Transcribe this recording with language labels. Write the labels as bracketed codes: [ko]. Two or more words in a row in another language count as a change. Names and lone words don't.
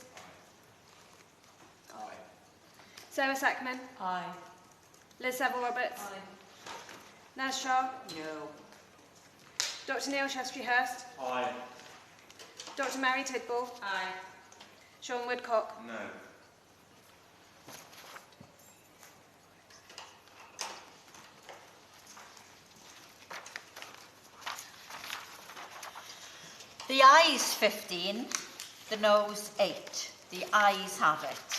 [en] Aye. Sarah Sackman. Aye. Liz Saville-Roberts. Naz Shaw. No. Dr Neil Shastry-Hurst. Aye. Dr Mary Tidball. Aye. Sean Woodcock. No. The ayes 15, the noes 8. The ayes have it.